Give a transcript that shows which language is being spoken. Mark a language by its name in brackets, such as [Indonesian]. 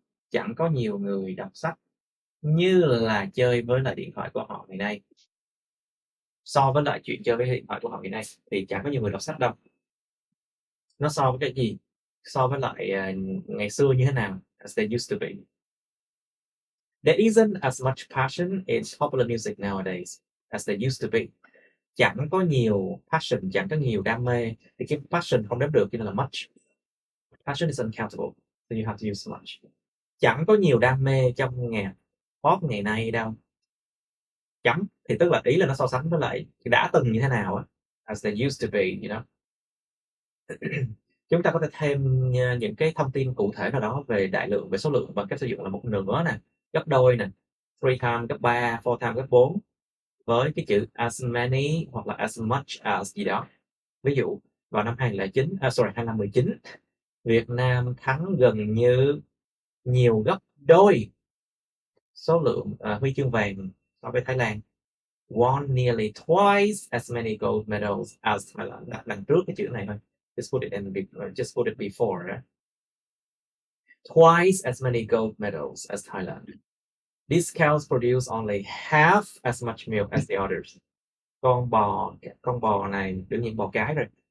[Vietnamese] Chẳng có nhiều người đọc sách như là chơi với lại điện thoại của họ ngày nay. So với lại chuyện chơi với điện thoại của họ ngày nay thì chẳng có nhiều người đọc sách đâu. Nó so với cái gì? So với lại ngày xưa như thế nào? [English] As they used to be. There isn't as much passion in popular music nowadays as there used to be. [Vietnamese] Chẳng có nhiều passion, chẳng có nhiều đam mê. [English] Thì cái passion [Vietnamese] không đếm được cho nên là much. [English] Passion is uncountable, so you have to use much. [Vietnamese] Chẳng có nhiều đam mê trong nhạc pop ngày nay đâu. Chấm thì tức là ý là nó so sánh với lại đã từng như thế nào á, [English] as they used to be, you know. [Vietnamese] Chúng ta có thể thêm những cái thông tin cụ thể nào đó về đại lượng, về số lượng bằng cách sử dụng là một nửa nè, gấp đôi nè, [English] 3 times, [Vietnamese] gấp 3, [English] 4 times, [Vietnamese] gấp 4 với cái chữ [English] as many [Vietnamese] hoặc là [English] as much as [Vietnamese] gì đó. Ví dụ vào năm 2019, Việt Nam thắng gần như nhiều gấp đôi số lượng huy chương vàng so với Thái Lan. [English] Won nearly twice as many gold medals as Thailand. [Vietnamese] Đằng trước cái chữ này thôi. [English] Just put it before. Twice as many gold medals as Thailand. These cows produce only half as much milk as the others. [Vietnamese] Con bò này đương nhiên bò cái rồi.